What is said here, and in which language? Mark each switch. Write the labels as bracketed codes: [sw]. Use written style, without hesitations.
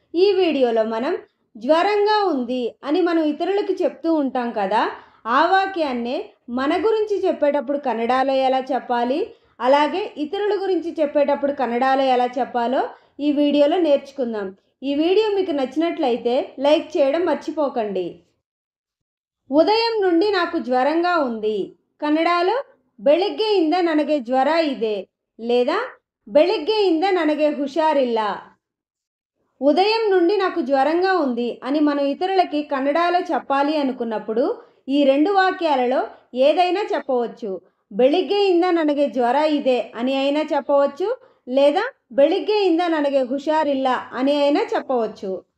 [te] ఈ వీడియోలో మనం జ్వరంగా ఉంది అని మనం ఇతరులకు చెప్తూ ఉంటాం కదా, ఆ వాక్యాన్నే మన గురించి చెప్పేటప్పుడు కన్నడలో ఎలా చెప్పాలి, అలాగే ఇతరుల గురించి చెప్పేటప్పుడు కన్నడలో ఎలా చెప్పాలో ఈ వీడియోలో నేర్చుకుందాం. ఈ వీడియో మీకు నచ్చినట్లయితే లైక్ చేయడం మర్చిపోకండి. ఉదయం నుండి నాకు జ్వరంగా ఉంది. కన్నడలో [kn] ಬೆಳಿಗ್ಗೆಯಿಂದ ನನಗೆ ಜ್ವರ ಇದೆ [te] లేదా [kn] ಬೆಳಿಗ್ಗೆಯಿಂದ ನನಗೆ ಹುಷಾರಿಲ್ಲ. [te] ఉదయం నుండి నాకు జ్వరంగా ఉంది అని మనం ఇతరులకి కన్నడలో చెప్పాలి అనుకున్నప్పుడు ఈ రెండు వాక్యాలలో ఏదైనా చెప్పవచ్చు. [kn] ಬೆಳಿಗ್ಗೆಯಿಂದ ನನಗೆ ಜ್ವರ ಇದೆ [te] అని అయినా చెప్పవచ్చు, లేదా [kn] ಬೆಳಿಗ್ಗೆಯಿಂದ ನನಗೆ ಹುಷಾರಿಲ್ಲ [te] అని అయినా చెప్పవచ్చు.